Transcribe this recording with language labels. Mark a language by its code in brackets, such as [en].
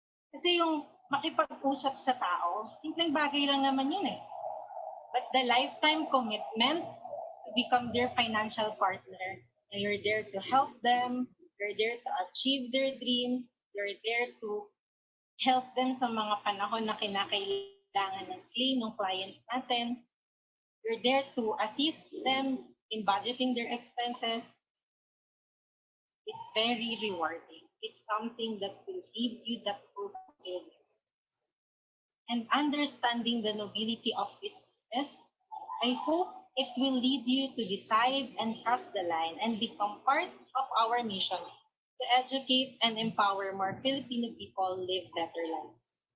[tl] Kasi yung makipag-usap sa tao, simpleng bagay lang naman yun eh. [en] But the lifetime commitment to become their financial partner, and you're there to help them, you're there to achieve their dreams, you're there to help them [tl] sa mga panahon na kinakailangan ng claim ng clients natin. [en] We're there to assist them in budgeting their expenses. It's very rewarding. It's something that will give you that fulfillment. And understanding the nobility of this business, I hope it will lead you to decide and cross the line and become part of our mission to educate and empower more Filipino people live better lives.